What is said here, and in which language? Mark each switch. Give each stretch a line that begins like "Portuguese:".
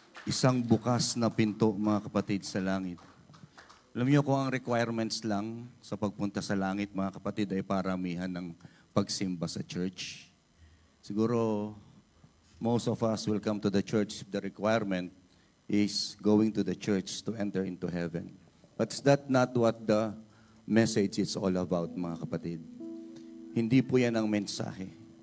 Filipino: Isang bukas na pinto, mga kapatid, sa langit. Alam niyo kung ang requirements lang sa pagpunta sa langit, mga kapatid, ay paramihan ng pagsimba sa church.
English: Siguro, most of us will come to the church if the requirement is going to the church to enter into heaven. But is that not what the message is all about,
Filipino: mga kapatid? Hindi po yan ang mensahe.